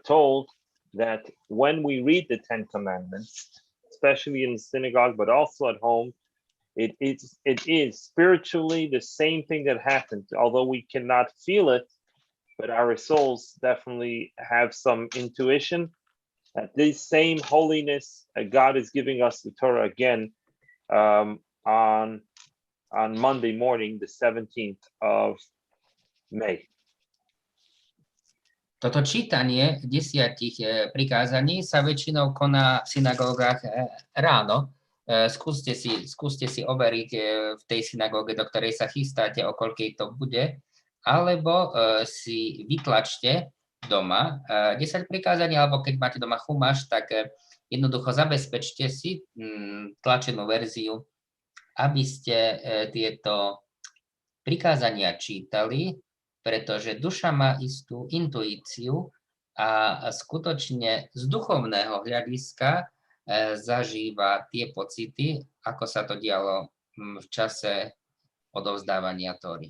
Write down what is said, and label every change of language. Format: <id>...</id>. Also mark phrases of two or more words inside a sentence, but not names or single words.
<en>told that when we read the 10 commandments, especially in the synagogue, but also at home, it is spiritually the same thing that happened, although we cannot feel it, but our souls definitely have some intuition that this same holiness God is giving us the Torah again on Monday morning, the 17th of May.</en> <sk>Toto čítanie 10 prikázaní sa väčšinou koná v synagógach ráno. Skúste si overiť v tej synagóge, do ktorej sa chystáte, o koľkej to bude, alebo si vytlačte doma 10 prikázaní, alebo keď máte doma chumaš, tak jednoducho zabezpečte si tlačenú verziu, aby ste tieto prikázania čítali, pretože duša má istú intuíciu a skutočne z duchovného hľadiska zažíva tie pocity, ako sa to dialo v čase odovzdávania Tóry.</sk>